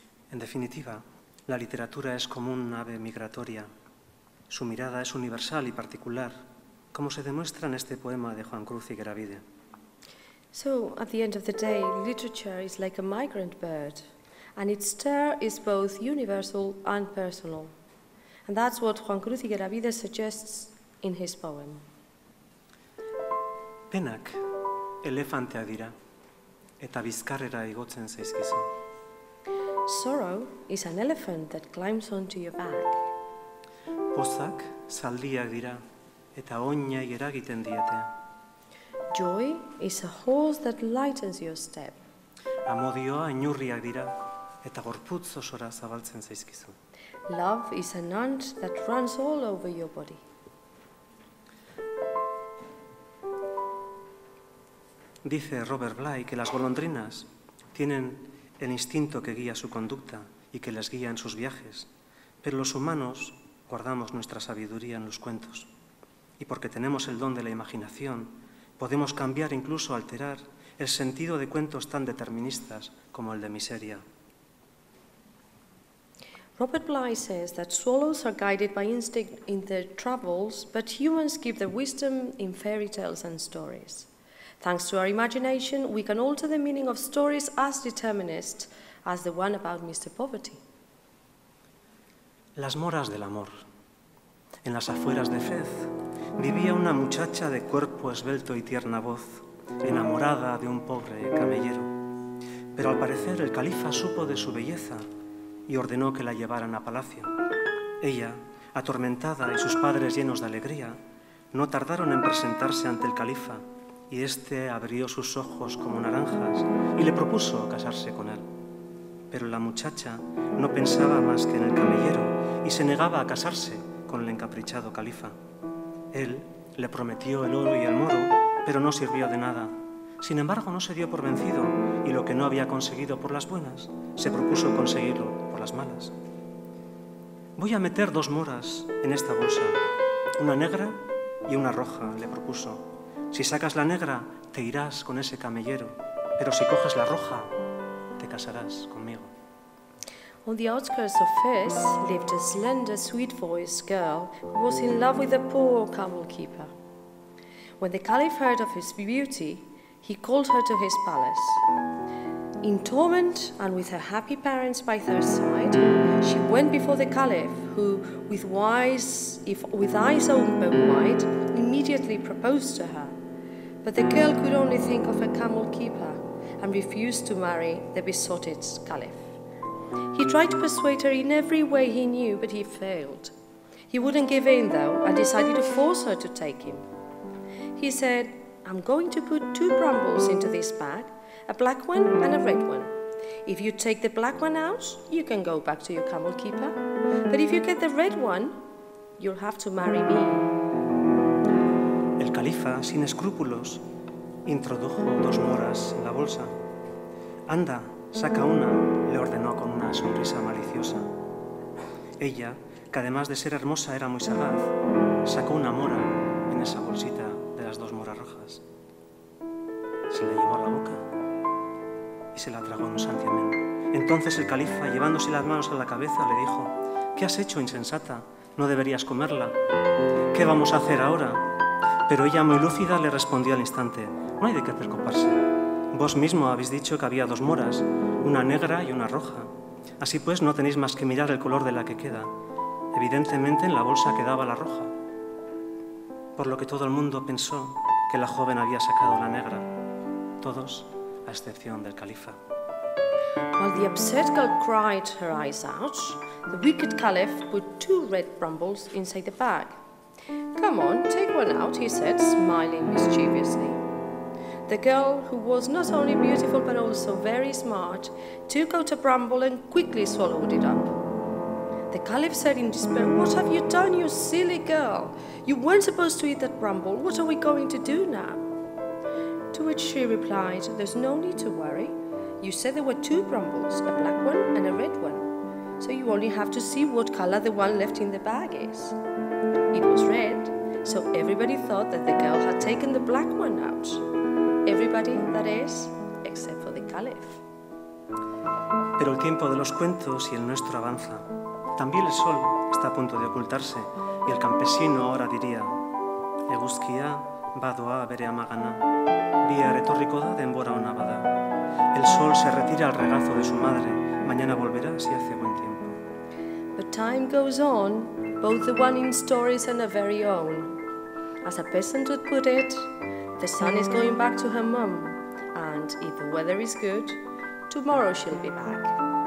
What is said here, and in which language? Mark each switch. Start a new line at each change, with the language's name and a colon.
Spanish: En definitiva, la literatura es como un ave migratoria. Su mirada es universal y particular, como se demuestra en este poema de Juan Cruz Higueravide.
English: So, at the end of the day, literature is like a migrant bird, and its stir is both universal and personal. And that's what Juan Cruz Higueravide suggests in his poem.
Basque: Penak elefantea dira, eta bizkarrera igotzen zaizkizu.
English: Sorrow is an elephant that climbs onto your back.
Basque: Pozak zaldiak dira, eta oinai eragiten diete.
English: Joy is a horse that lightens your step.
Basque: Amodioa inurriak dira, eta gorputz osora zabaltzen zaizkizu.
English: Love is an ant that runs all over your body.
Spanish: Dice Robert Bly que las golondrinas tienen el instinto que guía su conducta y que les guía en sus viajes, pero los humanos guardamos nuestra sabiduría en los cuentos. Y porque tenemos el don de la imaginación, podemos cambiar, incluso alterar, el sentido de cuentos tan deterministas como el de Miseria.
English: Robert Bly says that swallows are guided by instinct in their travels, but humans give their wisdom in fairy tales and stories. Thanks to our imagination, we can alter the meaning of stories as determinist as the one about Mr. Poverty.
Spanish: Las moras del amor. En las afueras de Fez vivía una muchacha de cuerpo esbelto y tierna voz, enamorada de un pobre camellero. Pero al parecer el califa supo de su belleza y ordenó que la llevaran a palacio. Ella, atormentada, y sus padres llenos de alegría, no tardaron en presentarse ante el califa, y éste abrió sus ojos como naranjas y le propuso casarse con él. Pero la muchacha no pensaba más que en el camellero y se negaba a casarse con el encaprichado califa. Él le prometió el oro y el moro, pero no sirvió de nada. Sin embargo, no se dio por vencido y lo que no había conseguido por las buenas, se propuso conseguirlo por las malas. Voy a meter 2 moras en esta bolsa, una negra y una roja, le propuso. Si sacas la negra, te irás con ese camellero, pero si coges la roja, te casarás conmigo.
English: On the outskirts of Fez lived a slender, sweet-voiced girl who was in love with a poor camel keeper. When the Caliph heard of his beauty, he called her to his palace. In torment and with her happy parents by her side, she went before the Caliph, who, with eyes open wide, immediately proposed to her. But the girl could only think of a camel keeper and refused to marry the besotted Caliph. He tried to persuade her in every way he knew, but he failed. He wouldn't give in, though, and decided to force her to take him. He said, "I'm going to put 2 brambles into this bag, a black one and a red one. If you take the black one out, you can go back to your camel keeper. But if you get the red one, you'll have to marry me."
Spanish: El califa, sin escrúpulos, introdujo 2 moras en la bolsa. «Anda, saca una», le ordenó con una sonrisa maliciosa. Ella, que además de ser hermosa era muy sagaz, sacó una mora en esa bolsita de las 2 moras rojas. Se la llevó a la boca y se la tragó en un santiamén. Entonces el califa, llevándose las manos a la cabeza, le dijo: «¿Qué has hecho, insensata? No deberías comerla. ¿Qué vamos a hacer ahora?». Pero ella, muy lúcida, le respondió al instante: «No hay de qué preocuparse. Vos mismo habéis dicho que había 2 moras, una negra y una roja. Así pues, no tenéis más que mirar el color de la que queda. Evidentemente, en la bolsa quedaba la roja». Por lo que todo el mundo pensó que la joven había sacado la negra, todos a excepción del califa.
English: While the upset girl cried her eyes out, the wicked Caliph put 2 red brambles inside the bag. "Come on, take one out," he said, smiling mischievously. The girl, who was not only beautiful but also very smart, took out a bramble and quickly swallowed it up. The Caliph said in despair, "What have you done, you silly girl? You weren't supposed to eat that bramble. What are we going to do now?" To which she replied, "There's no need to worry. You said there were 2 brambles, a black one and a red one. So you only have to see what color the one left in the bag is." It was red, so everybody thought that the girl had taken the black one out. Everybody, that is, except for the Caliph.
Spanish: Pero el tiempo de los cuentos y el nuestro avanza. También el sol está a punto de ocultarse y el campesino ahora diría:
Basque: "Eguzkia badoa bere amagana, bihar etorriko da denbora ona bada.
Spanish: El sol se retira al regazo de su madre, mañana volverá si hace buen tiempo."
English: But time goes on, both the one in stories and our very own. As a peasant would put it, the sun is going back to her mum, and if the weather is good, tomorrow she'll be back.